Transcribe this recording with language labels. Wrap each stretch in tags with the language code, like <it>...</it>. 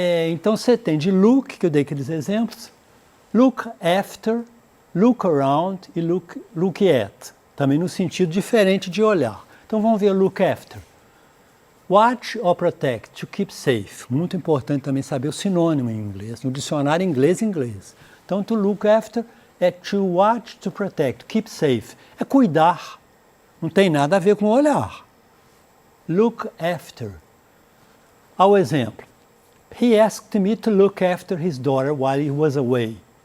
<pt>Então, você tem de look, que eu dei aqueles exemplos, look after, look around e look at. Também no sentido diferente de olhar. Então, vamos ver look after.</pt> <en>Watch or protect, to keep safe.</en> <pt>Muito importante também saber o sinônimo em inglês, no dicionário inglês. Então,</pt> <en>to look after é to watch, to protect, to keep safe.</en> <pt>É cuidar. Não tem nada a ver com olhar. Look after. Ao exemplo.</pt> <en>He asked me to look after his daughter while he was away.</en>